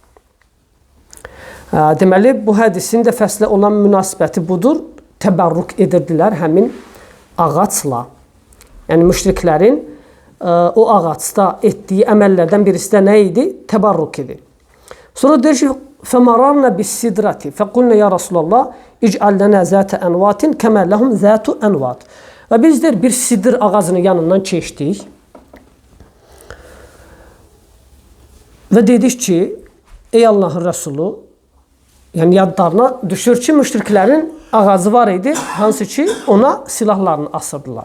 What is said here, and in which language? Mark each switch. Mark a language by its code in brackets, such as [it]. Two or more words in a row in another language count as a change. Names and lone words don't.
[az] Deməli, bu hədisin də fəslə olan münasibəti budur. Təbərrük edirdilər həmin ağacla. Yəni, müşriklərin o ağacda etdiyi əməllərdən birisi də nə idi? Təbərrük idi. Sonra deyir ki, [ar] فَمَرَرْنَ بِالسِّدْرَةِ فَقُلْنَ يَا رَسُولَ اللّٰهِ اِجْعَلْ لَنَا ذَاتَ أَنْوَاتٍ كَمَا لَهُمْ ذَاتُ أَنْوَاتٍ. [az] Və biz deyir, bir sidr ağacının yanından keçdik və dedik ki, ey Allahın Rəsulu, yəni yadlarına düşür ki, müşriklərin ağacı var idi, hansı ki, ona silahlarını asırdılar.